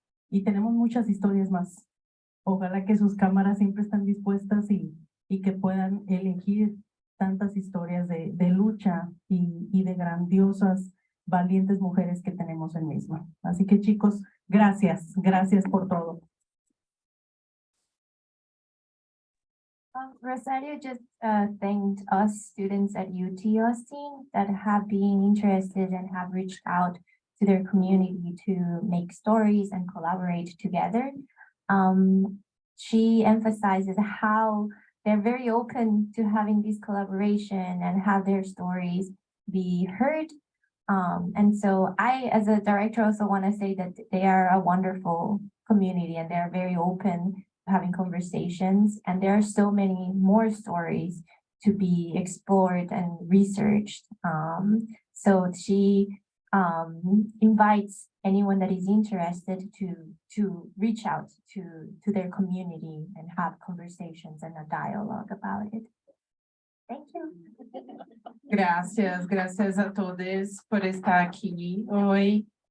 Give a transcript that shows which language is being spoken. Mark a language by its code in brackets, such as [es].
[es] Y tenemos muchas historias más. Ojalá que sus cámaras siempre estén dispuestas y que puedan elegir tantas historias de lucha y de grandiosas, valientes mujeres que tenemos en MISMA. Así que chicos, gracias por todo. [en] Rosario just thanked us students at UT Austin that have been interested and have reached out to their community to make stories and collaborate together. She emphasizes how they're very open to having this collaboration and have their stories be heard. And so I, as a director, also want to say that they are a wonderful community and they're very open to having conversations. And there are so many more stories to be explored and researched. So she invites anyone that is interested to reach out to their community and have conversations and a dialogue about it. Thank you. [es] Gracias a todos por estar aqui hoje.